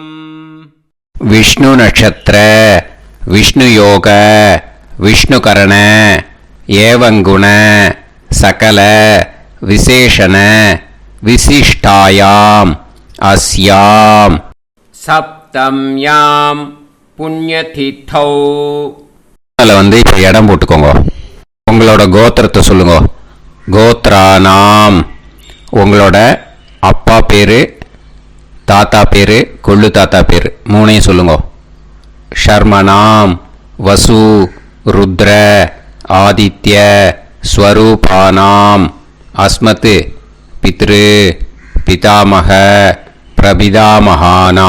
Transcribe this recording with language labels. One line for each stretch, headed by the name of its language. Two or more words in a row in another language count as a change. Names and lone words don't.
Sanskrit: विष्णु नक्षत्र विष्णु योग विष्णुकरण एवं गुण सकल विशेषण विशिष्टायाम् अस्याम् सप्तम्याम् पुण्यतिथौ.
Tamil: வந்து இப்போ இடம் போட்டுக்கோங்க. உங்களோட கோத்திரத்தை சொல்லுங்க. கோத்ரானாம் உங்களோட அப்பா பேரு, தாத்தா பேரு, கொள்ளு தாத்தா பேரு மூணையும் சொல்லுங்க.
Sanskrit: शर्मणां वसु रुद्र आदित्य स्वरूपाणां अस्मत् पितृ पितामह प्रपितामहानां.